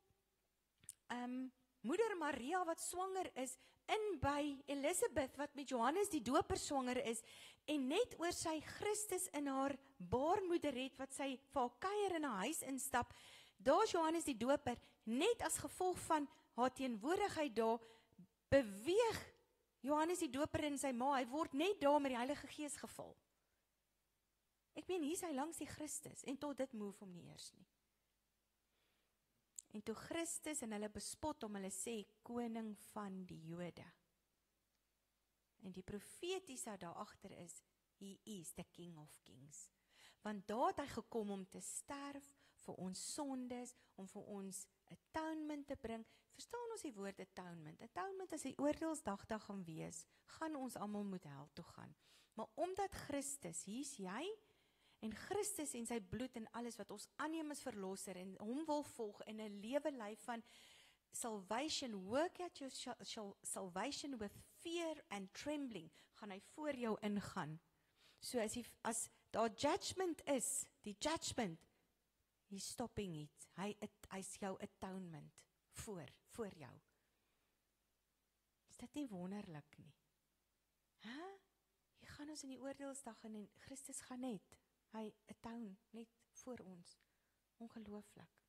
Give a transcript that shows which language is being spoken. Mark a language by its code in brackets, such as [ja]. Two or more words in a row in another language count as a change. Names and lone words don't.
[af] moeder Maria wat swanger is, in by Elisabeth wat met Johannes die doper swanger is, en net oor sy Christus in haar baarmoeder het, wat sy vir haar kuier in haar huis instap, daar is Johannes die doper, net as gevolg van haar teenwoordigheid daar, beweeg Johannes die doper in sy ma, hy word net daar met die Heilige Gees gevul. Ek meen, hier is hy langs die Christus, en tot dit move hom nie eers nie. En toe Christus en hulle bespot om, hulle sê, koning van die Jode. En die profetiese daar agter is, [en] he is the King of Kings. [af] Want daar het hy gekom om te sterf, vir ons sondes, om vir ons atonement te bring. Verstaan ons die woord atonement? Atonement as die oordeelsdag gaan wees, gaan ons almal moet hel toe gaan. Maar omdat Christus, hier's jy, en Christus en sy bloed en alles wat ons aanneem as verlosser en hom wil volg in 'n lewe lyf van salvation, [en] work out your salvation with fear and trembling, [af] gaan hy voor jou ingaan. So as daar judgment is, die judgment, [en] he's stopping it. [af] Hy's jou atonement voor jou. Is dit nie wonderlik nie? Hier gaan ons in die oordeelsdag en Christus gaan net, hy atone net voor ons. Ongelooflik.